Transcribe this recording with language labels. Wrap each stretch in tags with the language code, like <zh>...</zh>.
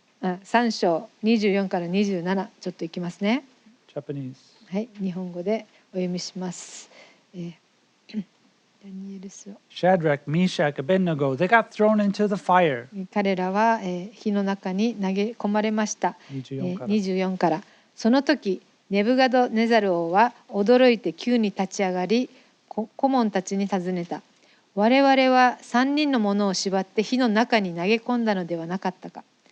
<ja>3章24から27、ちょっといきますね。</ja> <en>Japanese.</en> <ja>はい、日本語でお読みします。ダニエル書。</ja> <en>Shadrach, Meshach, Abednego, they got thrown into the fire.</en> <ja>彼らは、火の中に投げ込まれました。 24から。 24から。その時、ネブガドネザル王は驚いて急に立ち上がり、顧問たちに尋ねた。我々は3人の者を縛って火の中に投げ込んだのではなかったか。</ja>